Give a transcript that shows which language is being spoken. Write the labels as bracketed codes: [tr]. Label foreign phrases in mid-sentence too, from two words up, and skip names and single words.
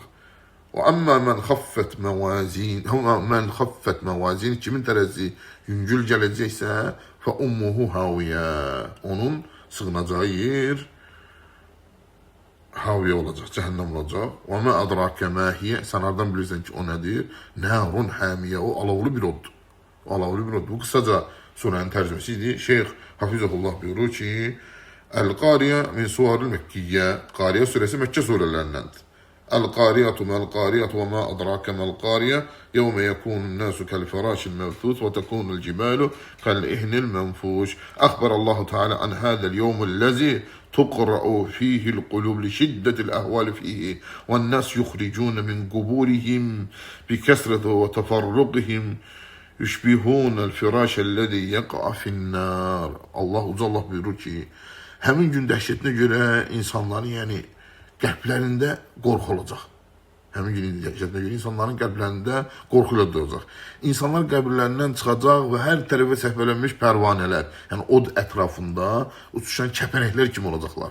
[ar] وأما من خفت موازينه, [az] kimin tərəzi yüngül gələcəksə, [ar] فأمه هاوية, [az] onun sığınacağı yer haviyə olacaq, cəhənnəm olacaq. [ar] وما أدراك ما هيه, [az] sən hardan bilirsən ki, o nədir? [ar] نار حامية, [az] o alavlı bir oddur. Alavlı bir oddur. Bu qısaca surənin tərcüməsi idi. Şeyx Hafizullah buyurur ki, [ar] القارعة من السور المكية, [az] Qariyə surəsi Məkkə surələrindəndir. [ar] القارية ما القارية وما أدراك ما القارية يوم يكون الناس كالفراش المبثوث وتكون الجبال كالإهن المنفوش. أخبر الله تعالى عن هذا اليوم الذي تقرأ فيه القلوب لشدة الأهوال فيه والناس يخرجون من قبورهم بكثرة وتفرقهم يشبهون الفراش الذي يقع في النار. [az] Allah Uca Allah buyurur ki, həmin gün dəhşətinə görə insanların yəni qəlblərində qorxu olacaq. Həmin gün dəhşətinə görə insanların qəlblərində qorxu ilə duracaq. İnsanlar qəbirlərindən çıxacaq və hər tərəfə səpələnmiş pərvanələr, yəni od ətrafında uçuşan kəpənəklər kimi olacaqlar.